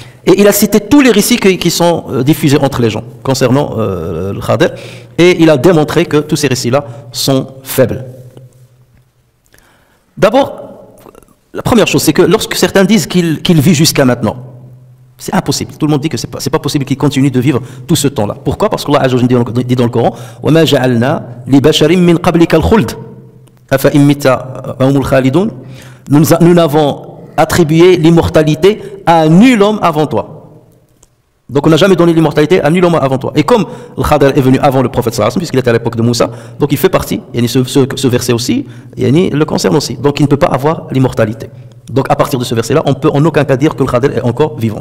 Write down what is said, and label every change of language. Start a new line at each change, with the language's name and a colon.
French: Et il a cité tous les récits qui sont diffusés entre les gens concernant le Khadir, et il a démontré que tous ces récits-là sont faibles. D'abord, la première chose, c'est que lorsque certains disent qu'il vit jusqu'à maintenant, c'est impossible. Tout le monde dit que c'est pas possible qu'il continue de vivre tout ce temps-là. Pourquoi? Parce qu'Allah Azza wa Jalla dit dans le Coran
Arabic: وَمَا جَعَلْنَا لِبَشَرٍ مِّن قَبْلِكَ الْخُلْدَ أَفَإِن مِّتَّ فَهُمُ الْخَالِدُونَ.
French: Nous n'avons attribué l'immortalité à nul homme avant toi. Donc on n'a jamais donné l'immortalité à nul homme avant toi. Et comme le Khadir est venu avant le prophète sallallahu alayhi wa sallam, puisqu'il était à l'époque de Moussa, donc il fait partie, ce verset aussi, le concerne aussi. Donc il ne peut pas avoir l'immortalité. Donc à partir de ce verset-là, on peut en aucun cas dire que le Khadir est encore vivant.